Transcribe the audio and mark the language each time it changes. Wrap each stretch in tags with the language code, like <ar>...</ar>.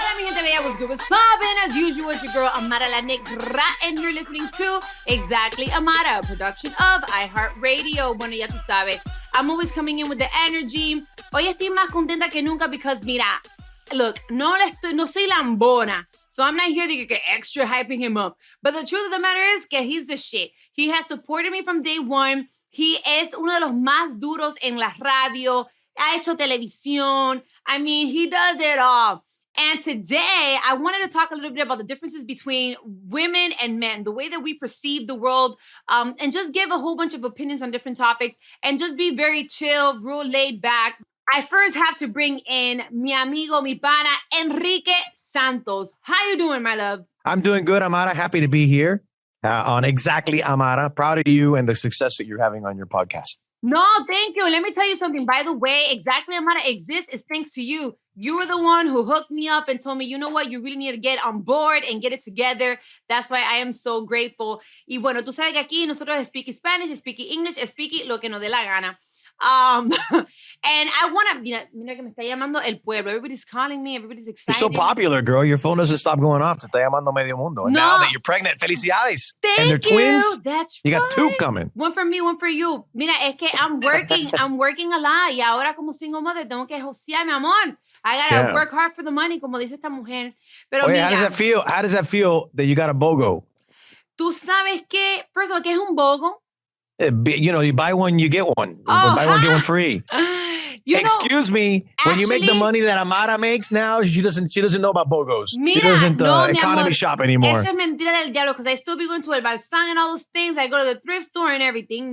<es>gente bella,</es> <en>what's good, what's poppin'? As usual, it's your girl Amara la Negra, and you're listening to Exactly Amara, a production of iHeart Radio.</en> <es>Bueno, ya tú sabes,</es> <en>I'm always coming in with the energy.</en> <es>Hoy estoy más contenta que nunca</es> <en>because,</en> <es>mira,</es> <en>look,</en> <es>no soy lambona,</es> <en>so I'm not here to get extra hyping him up. But the truth of the matter is que he's the shit. He has supported me from day one.</en> <es>He es uno de los más duros en la radio. Ha hecho televisión.</es> <en>I mean, he does it all. And today, I wanted to talk a little bit about the differences between women and men, the way that we perceive the world, and just give a whole bunch of opinions on different topics, and just be very chill, real laid back. I first have to bring in</en> <es>mi amigo, mi pana,</es> <en>Enrique Santos. How you doing, my love? I'm doing good, Amara. Happy to be here on Exactly Amara. Proud of you and the success that you're having on your podcast. No, thank you. Let me tell you something. By the way, Exactly Amara exists is thanks to you. You were the one who hooked me up and told me, you know what, you really need to get on board and get it together. That's why I am so grateful.</en> <es>Y bueno, tú sabes que aquí nosotros</es> <en>speak Spanish, speak English, speak</en> <es>lo que nos dé la gana.</es> <en>And I want to,</en> <es>mira que me está llamando el pueblo.</es> <en>Everybody's calling me. Everybody's excited. You're so popular, girl. Your phone doesn't stop going off.</en> <es>Te está llamando medio mundo.</es> <en>And now that you're pregnant,</en> <es>felicidades.</es> <en>Thank and they're twins. That's you right. got two coming. One for me, one for you.</en> <es>Mira, es que</es> <en>I'm working a lot.</en> <es>Y ahora como</es> <en>single mother</en> <es>tengo que josear, mi amor.</es> <en>I gotta work hard for the money,</en> <es>como dice esta mujer. Pero Oye, mira,</es> <en>how does that feel? How does that feel that you got a BOGO?</en> <es>Tú sabes que,</es> <en>first of all,</en> <es>¿qué es un BOGO?</es> <en>You know, you buy one, you get one. Buy one, get one free. Excuse me. Actually, when you make the money that Amara makes now, she doesn't know about BOGOs. She doesn't economy shop anymore.</en> <es>Eso es mentira del diablo,</es> <en>because I still be going to El Balsán and all those things. I go to the thrift store and everything.</en>